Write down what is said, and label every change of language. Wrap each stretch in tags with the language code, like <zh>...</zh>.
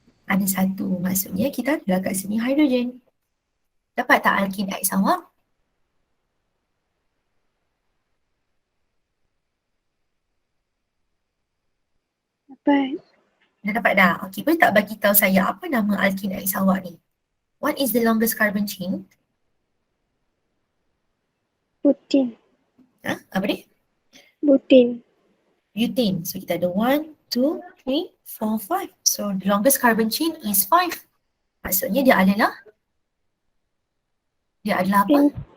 <ms>Ada 1. Maksudnya kita ada kat sini hidrogen. Dapat tak alkene X awak? Dapat. Dah dapat dah? Okey, boleh tak bagi tahu saya apa nama alkene X awak ni?</ms> <en>What is the longest carbon chain?</en> <ms>Butin. Apa dia? Butin. Butane. So kita ada 1, 2, 3, 4, 5.</ms> <en>So the longest carbon chain is 5.</en> <ms>Maksudnya dia adalah apa?</ms>